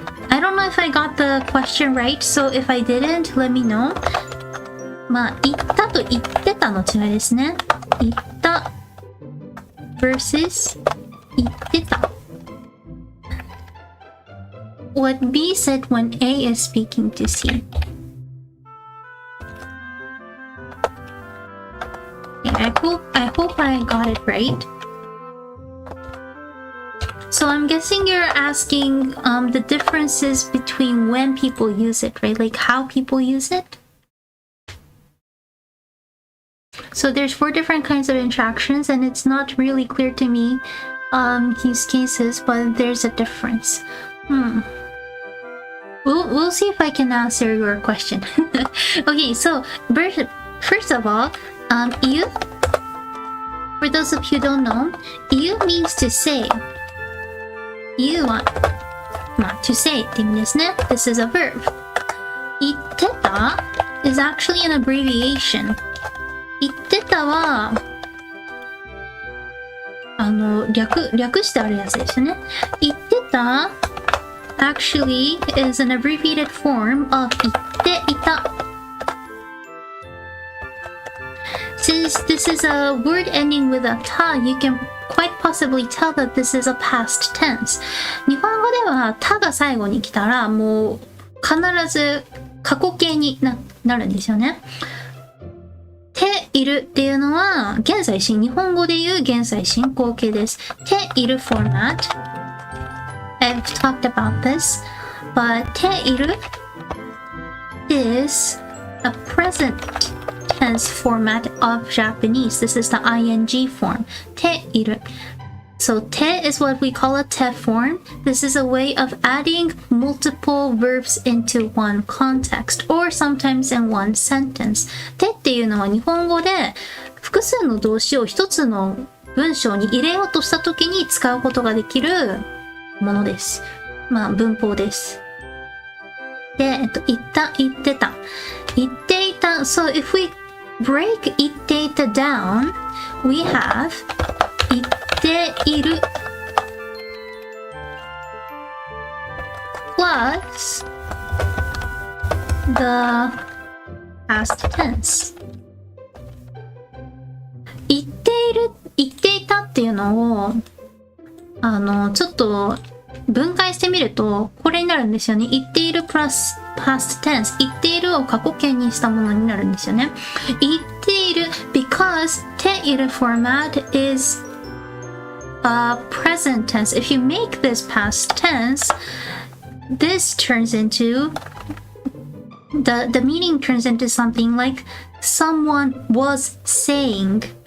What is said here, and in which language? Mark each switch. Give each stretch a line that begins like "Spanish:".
English: I don't know if I got the question right, so if I didn't, let me know.
Japanese: まあ、言ったと言ってたの違いですね。言った versus 言ってた。
English: what B said when A is speaking to C. Okay, I hope I got it right. So I'm guessing you're asking the differences between when people use it, right? Like how people use it. So there's 4 different kinds of interactions, and it's not really clear to me use cases, but there's a difference. We'll see if I can answer your question. Okay, so first of all, you, for those of you who don't know, you means to say. You want to say
Japanese: って意味ですね。
English: This is a verb. 言ってた is actually an abbreviation.
Japanese: 言ってたは略してあるやつですね。
English: 言ってた actually is an abbreviated form of 言っていた。 Since this is a word ending with a ta, you can quite possibly tell that this is a past tense.
Japanese: 日本語ではたが最後に来たらもう必ず過去形に なるんですよね。ているっていうのは現在進、日本語で言う現在進行形です。
English: ている format. I've talked about this, but ている is a present tense format of Japanese. This is the ing form. ている. So て is what we call a te form. This is a way of adding multiple verbs into one context, or sometimes in one sentence.
Japanese: てっていうのは日本語で複数の動詞を一つの文章に入れようとした時に使うことができるものです。文法です。で、言った、言ってた。言っていた。
English: So if we break 言っていた down, we have 言っている plus the past tense.
Japanese: 言っている、言っていたっていうのをちょっと分解してみるとこれになるんですよね。
English: 言っている plus past tense。
Japanese: 言っているを過去形にしたものになるんですよね。
English: 言っている because ている format is a present tense. If you make this past tense, this turns into the meaning turns into something like someone was saying.